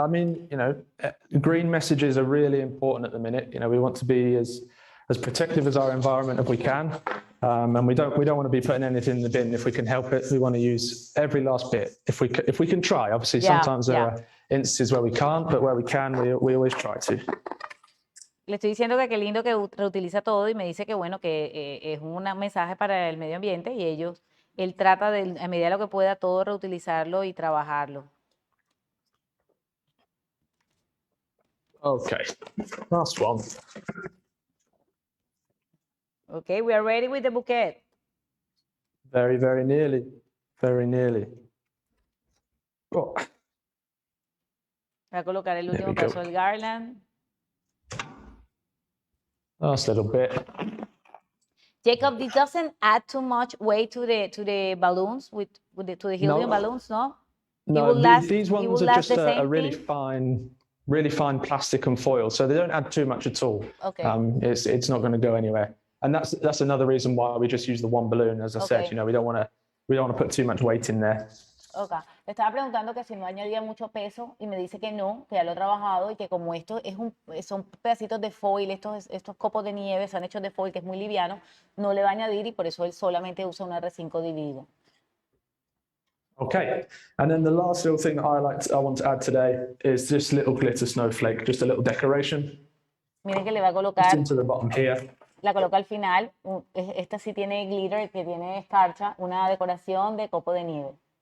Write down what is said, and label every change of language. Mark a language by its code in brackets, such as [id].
[en] I mean, green messages are really important at the minute. We want to be as protective as our environment if we can, and we don't want to be putting anything in the bin if we can help it. We want to use every last bit if we can try. Obviously, sometimes there are instances where we can't, but where we can, we always try to. [es] Le estoy diciendo que qué lindo que reutiliza todo y me dice que bueno, que es un mensaje para el medio ambiente y él trata de, a medida de lo que pueda, todo reutilizarlo y trabajarlo. [en] Okay, last one. Okay, we are ready with the bouquet. Very, very nearly. Very nearly. Oh. [es] Voy a colocar el último [en] we [es] paso [en] go. [es] del garland. [en] Last little bit. Jacob, this doesn't add too much weight to the balloons to the helium balloons, no? No, these ones are just a really thing? fine plastic and foil, so they don't add too much at all. Okay. It's not going to go anywhere, and that's another reason why we just use the one balloon. As I said, we don't want to put too much weight in there. Okay. [es] Le estaba preguntando que si no añadía mucho peso y me dice que no, que ya lo he trabajado y que como esto son pedacitos de foil, estos copos de nieve son hechos de foil, que es muy liviano, no le va a añadir y por eso él solamente usa un R5 dividido. [en] Okay, and then the last little thing that I want to add today is this little glitter snowflake, just a little decoration. [es] Miren que le va a colocar, [en] just into the bottom here. [es] La coloca al final, esta sí tiene glitter, que tiene escarcha, una decoración de copo de nieve.